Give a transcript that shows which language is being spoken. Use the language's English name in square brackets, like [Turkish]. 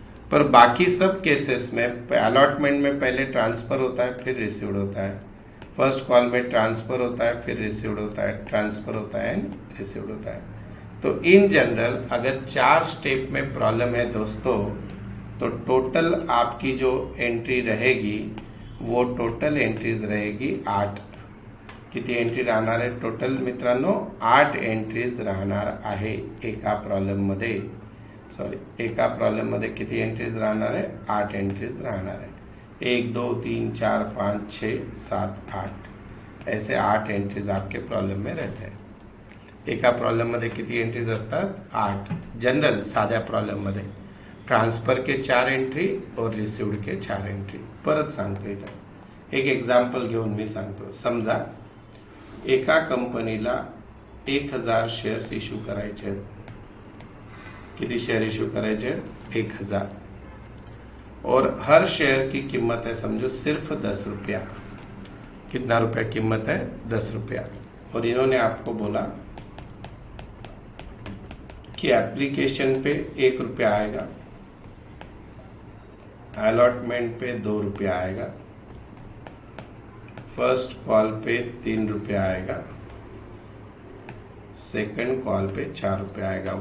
[Hindi] पर बाकी सब केसेस में अलॉटमेंट में पहले ट्रांसफर होता है फिर रिसीव्ड होता है, फर्स्ट कॉल में ट्रांसफर होता है फिर रिसीव्ड होता है, ट्रांसफर होता है एंड रिसीव्ड होता है. तो इन जनरल अगर 4 स्टेप में प्रॉब्लम है दोस्तों, तो टोटल आपकी जो एंट्री रहेगी वो टोटल एंट्रीज रहेगी 8. [Marathi] किती एंट्री राहणार आहे टोटल मित्रांनो, 8 एंट्रीज राहणार आहे एका प्रॉब्लेम मध्ये. सॉरी, एका प्रॉब्लेम मध्ये किती एंट्रीज राहणार आहे, 8 एंट्रीज राहणार आहे. [Hindi] 1 2 3 4 5 6 7 8 ऐसे 8 एंट्रीज आपके प्रॉब्लेम में रहते हैं. [Marathi] एका प्रॉब्लेम मध्ये किती एंट्रीज असतात, 8. जनरल साध्या प्रॉब्लेम मध्ये [Hindi] ट्रांसफर के 4 एंट्री और रिसीव्ड के 4 एंट्री. [Marathi] परत सांगतो इथं एक एक्झाम्पल घेऊन मी सांगतो. समजा एका कंपनीला 1000 शेअर्स इश्यू करायचे आहेत. किती शेयर इश्यू करायचे आहेत, 1000. [Hindi] और हर शेयर की कीमत है समझो सिर्फ 10 रुपया. कितना रुपया कीमत है, 10 रुपया. और इन्होंने आपको बोला कि एप्लीकेशन पे 1 रुपया आएगा, अलॉटमेंट पे 2 रुपया आएगा, फर्स्ट कॉल पे 3 रुपया आएगा, सेकंड कॉल पे 4 रुपया आएगा.